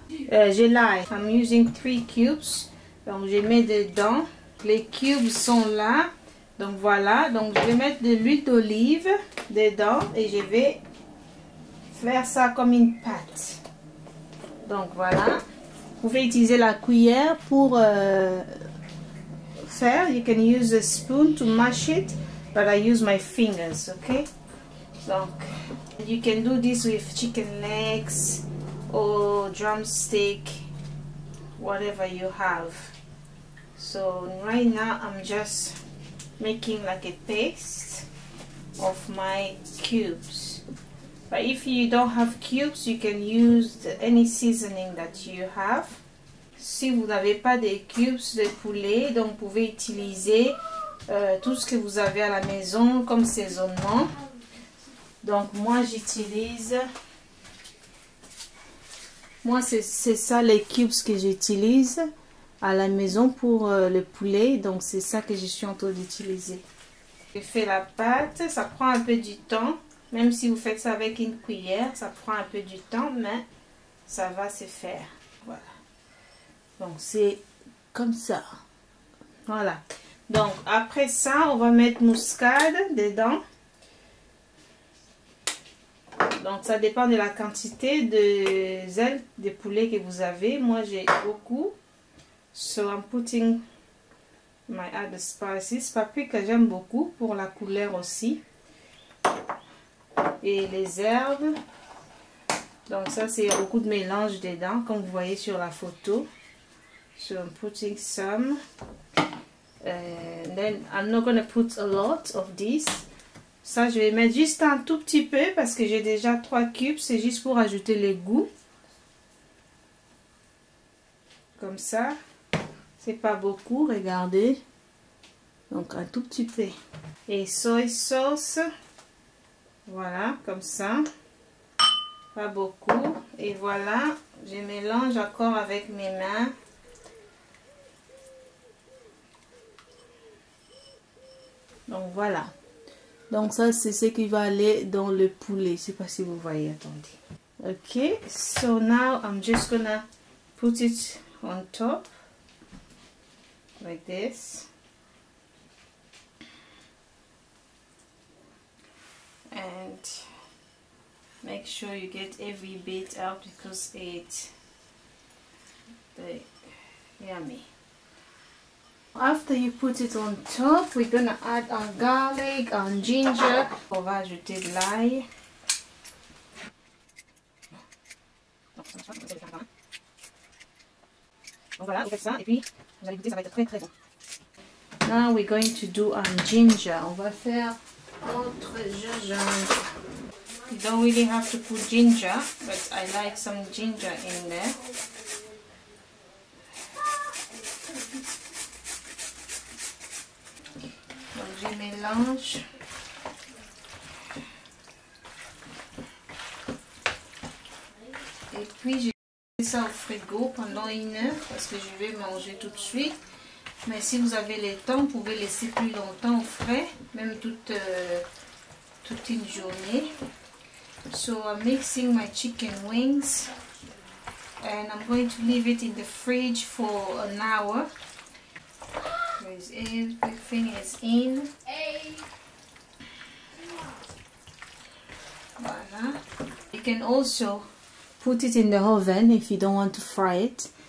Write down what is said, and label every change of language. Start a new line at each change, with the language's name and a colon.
French: J'ai l'ail.
English: I'm using 3 cubes.
French: Donc, je mets dedans. Les cubes sont là. Donc, voilà. Donc, je vais mettre de l'huile d'olive dedans. Et je vais faire ça comme une pâte. Donc, voilà. Vous pouvez utiliser la cuillère pour...
English: You can use a spoon to mash it, but I use my fingers, okay? Donc, you can do this with chicken legs or drumstick, whatever you have. So right now I'm just making like a paste of my cubes. But if you don't have cubes, you can use any seasoning that you have.
French: Si vous n'avez pas de cubes de poulet, donc vous pouvez utiliser tout ce que vous avez à la maison comme saisonnement. Donc moi j'utilise, c'est ça les cubes que j'utilise à la maison pour le poulet. Donc c'est ça que je suis en train d'utiliser. Je fais la pâte, ça prend un peu du temps. Même si vous faites ça avec une cuillère, ça prend un peu du temps, mais ça va se faire. Voilà. Donc c'est comme ça. Voilà. Donc après ça, on va mettre muscade dedans. Donc ça dépend de la quantité de ailes de poulet que vous avez. Moi j'ai beaucoup.
English: So I'm putting my other spices.
French: Paprika j'aime beaucoup pour la couleur aussi. Et les herbes. Donc ça c'est beaucoup de mélange dedans comme vous voyez sur la photo.
English: So I'm putting some. And then I'm not gonna put a lot of this.
French: Ça je vais mettre juste un tout petit peu parce que j'ai déjà 3 cubes. C'est juste pour ajouter les goûts. Comme ça. C'est pas beaucoup, regardez. Donc un tout petit peu. Et soy sauce. Voilà, comme ça. Pas beaucoup. Et voilà, je mélange encore avec mes mains. Donc voilà. Donc ça c'est ce qui va aller dans le poulet. Je sais pas si vous voyez, attendez.
English: Ok, so now I'm just gonna put it on top. Like this. And make sure you get every bit out because it's yummy. After you put it on top, we're gonna add our garlic, our ginger.
French: On va ajouter de l'ail. Donc voilà, vous faites ça et puis vous allez goûter, ça va être très très bon.
English: Now we're going to do our ginger.
French: On va faire notre gingembre.
English: You don't really have to put ginger, but I like some ginger in there.
French: Donc je mélange. Et puis je mets ça au frigo pendant 1 heure parce que je vais manger tout de suite. Mais si vous avez le temps, vous pouvez laisser plus longtemps au frais, même toute une journée.
English: So I'm mixing my chicken wings and I'm going to leave it in the fridge for an hour. Because everything is in. Voilà. You can also put it in the oven if you don't want to fry it.